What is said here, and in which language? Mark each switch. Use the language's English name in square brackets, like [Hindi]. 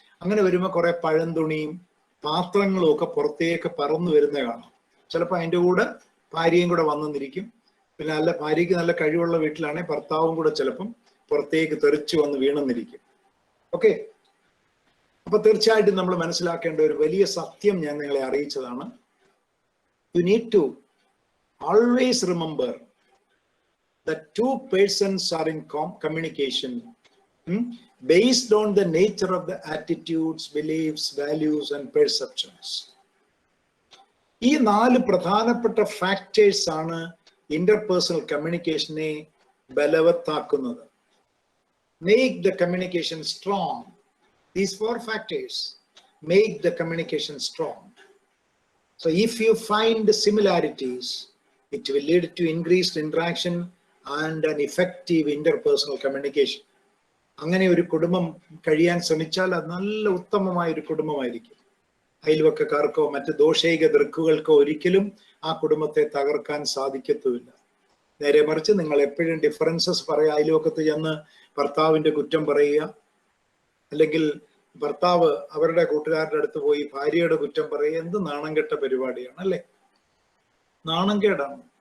[Malayalam] അങ്ങനെ വരുമ്പോൾ കുറെ പഴന്തുണിയും പാത്രങ്ങളും ഒക്കെ പുറത്തേക്ക് പറന്നു വരുന്ന കാണാം. ചിലപ്പോൾ അതിൻ്റെ കൂടെ ഭാര്യയും കൂടെ വന്നെന്നിരിക്കും. പിന്നെ ഭാര്യയ്ക്ക് നല്ല കഴിവുള്ള വീട്ടിലാണെങ്കിൽ ഭർത്താവും കൂടെ ചിലപ്പം പുറത്തേക്ക് തെറിച്ചു വന്ന് വീണെന്നിരിക്കും. ഓക്കെ, അപ്പൊ തീർച്ചയായിട്ടും നമ്മൾ മനസ്സിലാക്കേണ്ട ഒരു വലിയ സത്യം ഞാൻ നിങ്ങളെ അറിയിച്ചതാണ്. [English] You need to always remember that two persons are in communication based on the nature of the attitudes, beliefs, values and perceptions. [Malayalam] ഈ 4 പ്രധാനപ്പെട്ട ഫാക്ടേഴ്സ് ആണ് interpersonal കമ്മ്യൂണിക്കേഷനെ ബലവത്താക്കുന്നത്. [English] Make the communication strong. These 4 factors make the communication strong. So if you find similarities, it will lead to increased interaction and an effective interpersonal communication. [Malayalam] അങ്ങനെ ഒരു കുടുംബം കഴിയാൻ ശ്രമിച്ചാൽ അത് നല്ല ഉത്തമമായ ഒരു കുടുംബമായിരിക്കും. അയൽവക്കക്കാർക്കോ മറ്റ് ദോഷൈക ദൃക്കുകൾക്കോ ഒരിക്കലും ആ കുടുംബത്തെ തകർക്കാൻ സാധിക്കത്തുമില്ല. നേരെ മറിച്ച് നിങ്ങൾ എപ്പോഴും ഡിഫറൻസസ് പറയുക, അയൽവക്കത്ത് ചെന്ന് ഭർത്താവിന്റെ കുറ്റം പറയുക, അല്ലെങ്കിൽ ഭർത്താവ് അവരുടെ കൂട്ടുകാരുടെ അടുത്ത് പോയി ഭാര്യയുടെ കുറ്റം പറയുക, എന്ത് നാണം കെട്ട പരിപാടിയാണ് അല്ലേ? നാണം കേടാണ്.